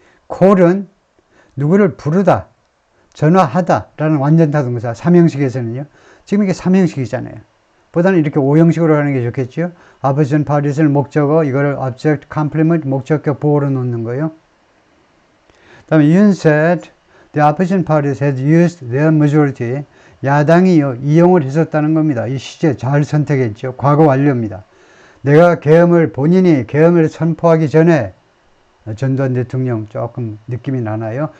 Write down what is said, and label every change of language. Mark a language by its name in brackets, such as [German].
[Korean] call은 누구를 부르다, 전화하다 라는 완전 타동사, 3형식에서는요. 지금 이게 3형식이잖아요. 보다는 이렇게 5형식으로 하는 게 좋겠죠. [English] opposition parties [Korean] 를 목적어, 이거를 object, complement, 목적격 보호로 놓는 거예요. [English] 그 다음에 Yoon said the opposition parties had used their majority. [Korean] 야당이요, 이용을 했었다는 겁니다. 이 시제 잘 선택했죠. 과거 완료입니다. 내가 본인이 계엄을 선포하기 전에, 전두환 대통령 조금 느낌이 나나요?